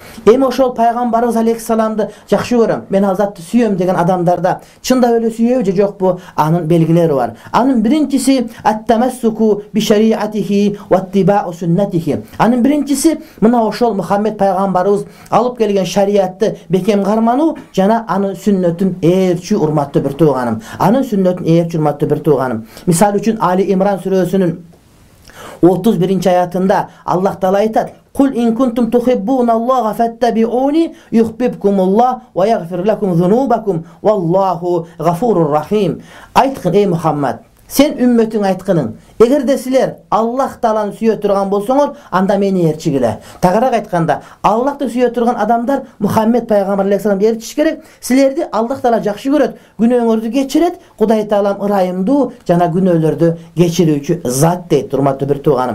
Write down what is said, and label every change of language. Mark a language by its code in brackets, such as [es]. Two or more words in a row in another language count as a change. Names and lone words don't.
[ky] Эми ошол пайгамбарыбыз алейхиссаламды жакшы көрөм, мен ал затты сүйөм деген адамдарда чында эле сүйөбү же жокпу? Анын белгилери бар. Анын биринчиси [ar] التمسك بشريعته واتباع سنته. [ky] Анын биринчиси мына ошол Мухаммед пайгамбарыбыз алып келген шариатты бекем кармануу жана анын сүннөтүн ээрчүү урматтуу бир тууганым. Анын сүннөтүн ээрчүү урматтуу бир тууганым. Мисалы үчүн Али Имран сүрөсүнүн 31-аятында Аллах Таала айтат: [ar] "قل إن كنتم تحبون الله فاتبعوني يحببكم الله ويغفر لكم ذنوبكم والله غفور رحيم." [ky] Айткын эй Мухаммад, сен үммөтүң айткының, эгерде силер Аллах Тааланы сүйө турган болсоңор, анда мени ээрчигиле. Тагыраак айтканда, Аллахты сүйө турган адамдар Мухаммед пайгамбар алейхиссаламды ээрчиш керек. Силерди Аллах Таала жакшы көрөт, күнөөңөрдү кечирет, Кудай Таалам ырайымдуу жана күнөөлөрдү кечирүүчү зат дейт, урматтуу бир тууганым.